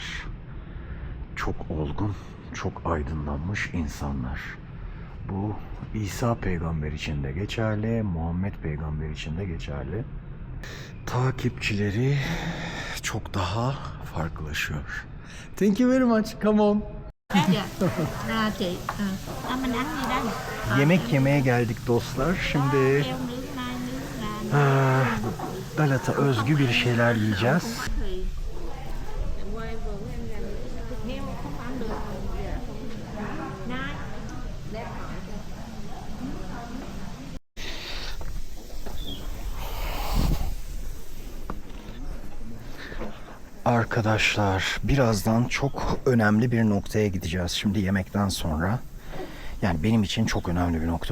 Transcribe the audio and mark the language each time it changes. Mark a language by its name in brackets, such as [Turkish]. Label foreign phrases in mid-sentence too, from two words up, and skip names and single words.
[Turkish] Çok olgun, çok aydınlanmış insanlar. Bu İsa peygamber için de geçerli, Muhammed peygamber için de geçerli. Takipçileri çok daha farklılaşıyor. [English] Thank you very much. Come on. [Vietnamese] Dạ. Chị, mình ăn gì đây? [Turkish] Yemek yemeye geldik dostlar. Şimdi [Vietnamese] Heo nướng, nai nướng, gà [Turkish] Dalat'a özgü bir şeyler yiyeceğiz. [Vietnamese] thì qua em vừa em làm heo không ăn được nai. [Turkish] Arkadaşlar birazdan çok önemli bir noktaya gideceğiz. Şimdi yemekten sonra. Yani benim için çok önemli bir nokta.